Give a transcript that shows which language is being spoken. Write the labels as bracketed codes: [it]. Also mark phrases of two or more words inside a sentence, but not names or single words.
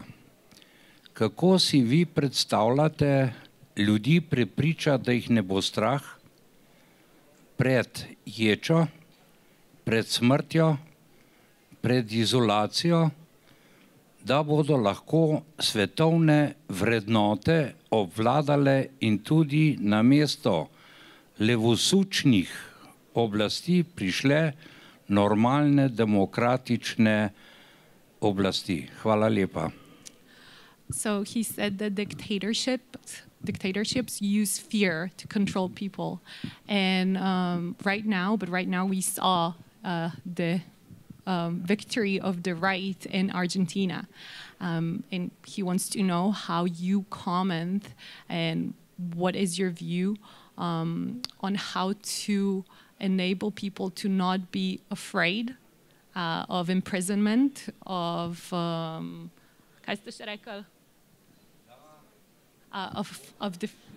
[sl] Kako si vi predstavljate ljudi prepričati, da jih ne bo strah pred ječo, pred smrtjo, pred izolacijo, da bodo lahko svetovne vrednote obvladale in tudi namesto levosučnih oblasti prišle normalne demokratične oblasti. Hvala lepa. [en] So he said that dictatorships use fear to control people. And right now we saw the victory of the right in Argentina. And he wants to know how you comment and what is your view on how to enable people to not be afraid of imprisonment, of the